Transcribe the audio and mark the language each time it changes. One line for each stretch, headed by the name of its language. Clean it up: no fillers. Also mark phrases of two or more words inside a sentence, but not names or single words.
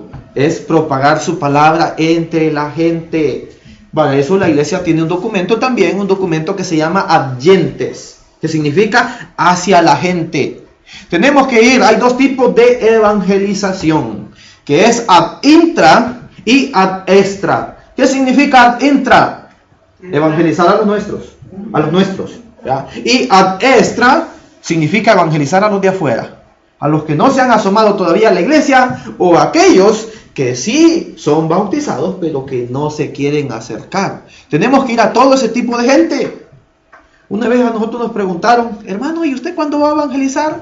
Spanish: Es propagar su palabra entre la gente. Para eso la iglesia tiene un documento también, un documento que se llama adyentes, que significa hacia la gente. Tenemos que ir, hay dos tipos de evangelización, que es
Latin: ad intra
Spanish: y
Latin: ad extra.
Spanish: ¿Qué significa
Latin: ad intra?
Spanish: Evangelizar a los nuestros, ¿ya? Y
Latin: ad extra
Spanish: significa evangelizar a los de afuera, a los que no se han asomado todavía a la iglesia, o a aquellos que sí son bautizados, pero que no se quieren acercar. Tenemos que ir a todo ese tipo de gente. Una vez a nosotros nos preguntaron, hermano, ¿y usted cuándo va a evangelizar?